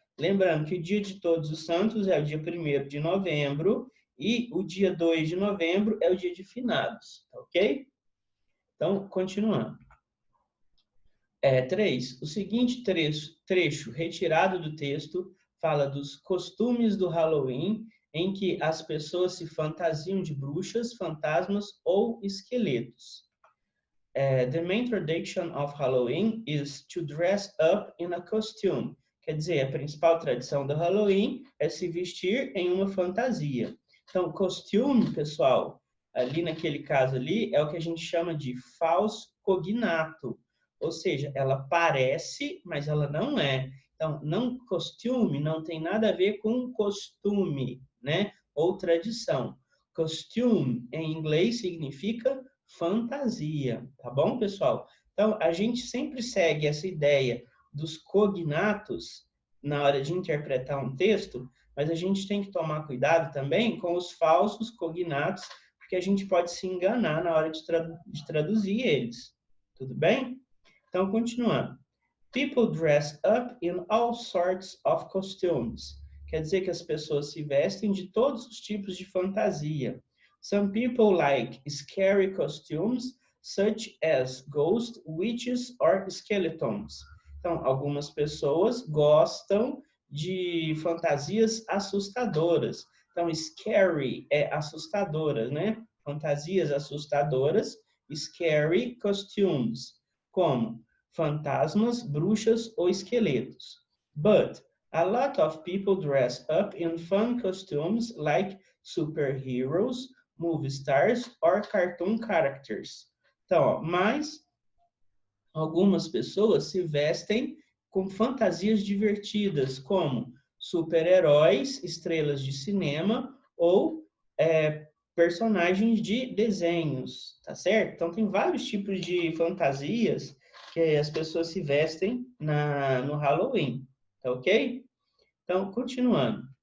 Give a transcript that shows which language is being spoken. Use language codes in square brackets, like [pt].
[pt] Lembrando que o Dia de Todos os Santos é o dia 1º de novembro e o dia 2 de novembro é o dia de finados, ok? Então, continuando. 3. O seguinte trecho retirado do texto fala dos costumes do Halloween, em que as pessoas se fantasiam de bruxas, fantasmas ou esqueletos. [en] The main tradition of Halloween is to dress up in a costume. [pt] Quer dizer, a principal tradição do Halloween é se vestir em uma fantasia. Então, costume, pessoal, ali naquele caso ali, é o que a gente chama de falso cognato. Ou seja, ela parece, mas ela não é. Então, não costume não tem nada a ver com costume, né? Ou tradição. Costume, em inglês, significa fantasia, tá bom, pessoal? Então, a gente sempre segue essa ideia dos cognatos na hora de interpretar um texto, mas a gente tem que tomar cuidado também com os falsos cognatos, porque a gente pode se enganar na hora de traduzir eles. Tudo bem? Então, continuando. [en] People dress up in all sorts of costumes. [pt] Quer dizer que as pessoas se vestem de todos os tipos de fantasia. [en] Some people like scary costumes, such as ghosts, witches or skeletons. [pt] Então, algumas pessoas gostam de fantasias assustadoras. Então, scary é assustadora, né? Fantasias assustadoras, scary costumes, como fantasmas, bruxas ou esqueletos. [en] But a lot of people dress up in fun costumes like superheroes, movie stars or cartoon characters. [pt] Então, ó, mas algumas pessoas se vestem com fantasias divertidas, como super-heróis, estrelas de cinema ou personagens de desenhos, tá certo? Então, tem vários tipos de fantasias que as pessoas se vestem no Halloween, tá ok? Então, continuando.